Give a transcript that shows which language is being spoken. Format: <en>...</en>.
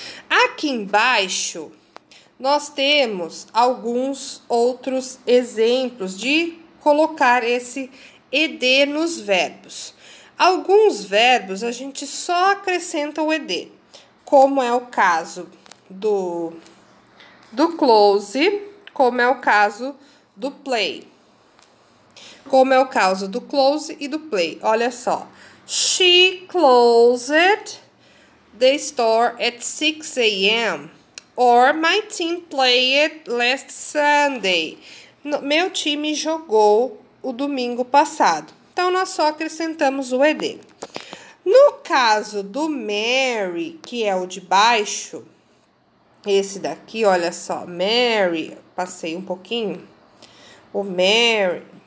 <pt>Aqui embaixo, nós temos alguns outros exemplos de colocar esse ed nos verbos. Alguns verbos a gente só acrescenta o ed, como é o caso do close, como é o caso do play. Como é o caso do close e do play. Olha só.</pt> <en>She closed the store at 6 a.m. Or my team played last Sunday.</en> <pt>Meu time jogou o domingo passado. Então, nós só acrescentamos o ed. No caso do Mary, que é o de baixo, esse daqui, olha só, Mary, passei um pouquinho. O Mary.</pt>